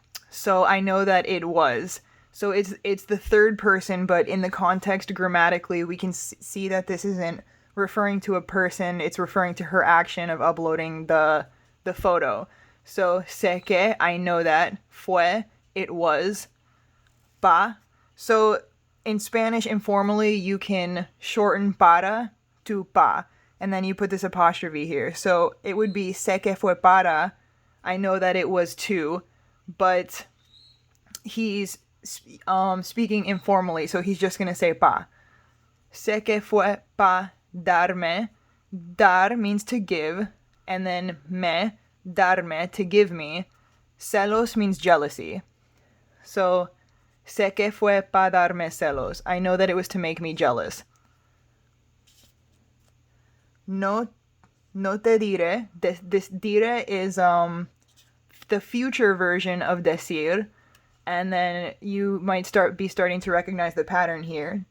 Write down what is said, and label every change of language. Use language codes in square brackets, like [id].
[en] So I know that it was. So it's the third person, but in the context grammatically, we can see that this isn't referring to a person, it's referring to her action of uploading the photo. So, [es] sé que, [en] I know that. Fue, it was. Pa. So, in Spanish, informally, you can shorten para to pa. And then you put this apostrophe here. So, it would be [es] sé que fue para. [en] I know that it was to. But he's speaking informally, so he's just going to say pa. [es] Sé que fue pa darme. [en] Dar means to give. And then me, darme, to give me. Celos means jealousy. [es] So, sé que fue pa darme celos. [en] I know that it was to make me jealous. [es] No te diré. [en] This dire is the future version of decir. And then you might be starting to recognize the pattern here.